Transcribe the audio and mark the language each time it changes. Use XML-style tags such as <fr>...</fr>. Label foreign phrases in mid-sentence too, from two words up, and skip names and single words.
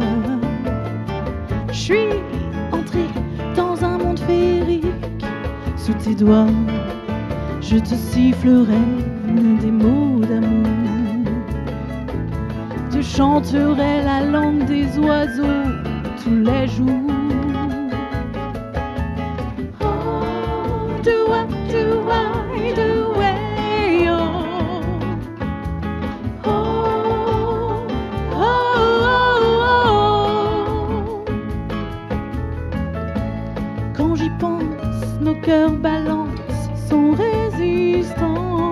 <fr>Je suis entrée dans un monde féerique sous tes doigts. Je te sifflerai des mots d'amour, te chanterai la langue des oiseaux tous les jours.</fr> <en>Oh, do I, do I, do I, oh. Oh, oh, oh, oh.</en> <fr>Quand j'y pense, nos cœurs balancent sans résistance.</fr>